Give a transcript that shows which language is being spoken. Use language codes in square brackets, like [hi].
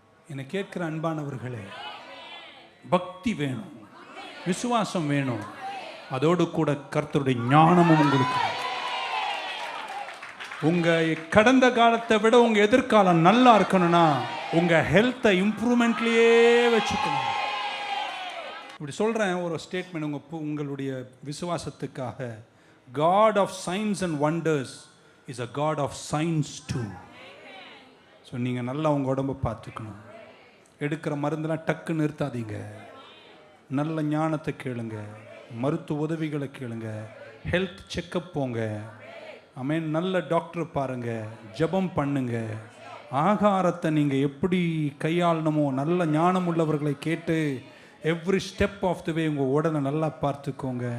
[ta] என்னை கேட்குற அன்பானவர்களே, பக்தி வேணும், விசுவாசம் வேணும், அதோடு கூட கர்த்தருடைய ஞானமும் உங்களுக்கு. உங்கள் கடந்த காலத்தை விட உங்கள் எதிர்காலம் நல்லா இருக்கணும்னா உங்கள் ஹெல்த்தை இம்ப்ரூவ்மெண்ட்லேயே வச்சுக்கணும். இப்படி சொல்கிறேன் ஒரு ஸ்டேட்மெண்ட் உங்களுடைய விசுவாசத்துக்காக. [en] God of signs and wonders is a God of signs too. [ta] So நீங்கள் நல்லா உங்கள் உடம்பை பார்த்துக்கணும். எடுக்கிற மருந்தெல்லாம் டக்கு நிறுத்தாதீங்க. நல்ல ஞானத்தை கேளுங்க, மருத்துவ உதவிகளை கேளுங்க, ஹெல்த் செக்கப் போங்க. ஆமென். நல்ல டாக்டர் பாருங்க, ஜெபம் பண்ணுங்க. ஆகாரத்தை நீங்கள் எப்படி கையாளணுமோ நல்ல ஞானம் உள்ளவர்களை கேட்டு [en] every step of the way [ta] உங்கள் உடலை நல்லா பார்த்துக்கோங்க.